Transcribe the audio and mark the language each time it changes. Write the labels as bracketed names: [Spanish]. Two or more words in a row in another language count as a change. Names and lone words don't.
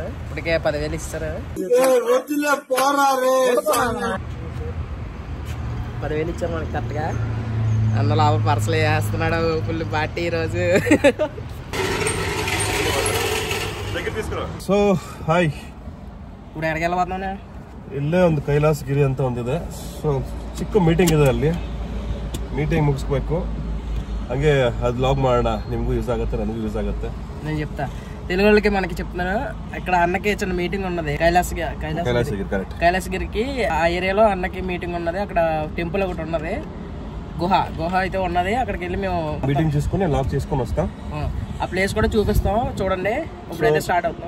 [Telugu] 10,000 ఇస్తారు. 10,000 ఇచ్చారు మనకి కరెక్ట్గా. అన్న లోపల పర్సలు వేస్తున్నాడు [English] full party [Telugu] ఈరోజు. [English] సో ಹಾಯ್, [Telugu] ఇప్పుడు ఎక్కడికి వెళ్ళబోతున్నా? [Kannada] ಇಲ್ಲೇ ಒಂದು ಕೈಲಾಸಗಿರಿ ಅಂತ ಒಂದಿದೆ. ಸೊ ಚಿಕ್ಕ ಮೀಟಿಂಗ್ ಇದೆ, ಅಲ್ಲಿ ಮೀಟಿಂಗ್ ಮುಗಿಸ್ಬೇಕು. ಹಂಗೆ ಅದು ಲಾಗ್ ಮಾಡೋಣ. ನಿಮಗೂ ಯೂಸ್ ಆಗುತ್ತೆ, ನನಗೂ ಯೂಸ್ ಆಗುತ್ತೆ. [Telugu] నేను చెప్తా తెలుగు వాళ్ళకి మనకి చెప్తున్నాను. ఇక్కడ అన్నకి చిన్న మీటింగ్ ఉన్నది కైలాసగిరికి. ఆ ఏరియాలో అన్నకి మీటింగ్ ఉన్నది. అక్కడ టెంపుల్ ఒకటి ఉన్నది, గుహ అయితే ఉన్నది. అక్కడికి వెళ్ళి మేము మీటింగ్ చేసుకుని లాగ్ చేసుకొని వస్తాం. ఆ ప్లేస్ కూడా చూపిస్తాం, చూడండి. ఇప్పుడైతే స్టార్ట్ అవుతాం.